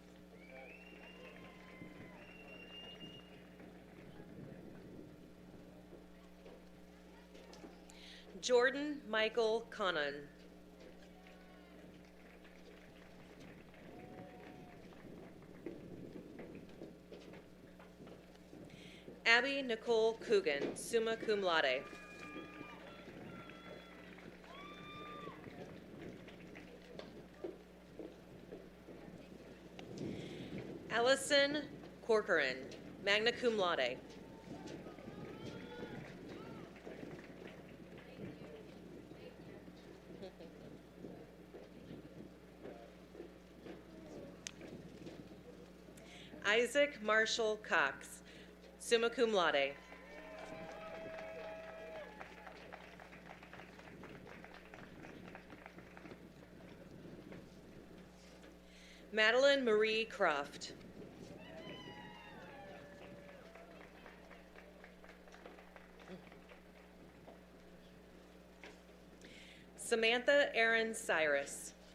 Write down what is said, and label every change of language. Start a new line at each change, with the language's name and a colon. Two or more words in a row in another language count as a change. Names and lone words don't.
English: Jordan Michael Connon. Abby Nicole Coogan,
Latin: summa cum laude.
English: Allison Corcoran,
Latin: magna cum laude.
English: Isaac Marshall Cox,
Latin: summa cum laude.
English: Madeline Marie Croft. Samantha Aaron Cyrus.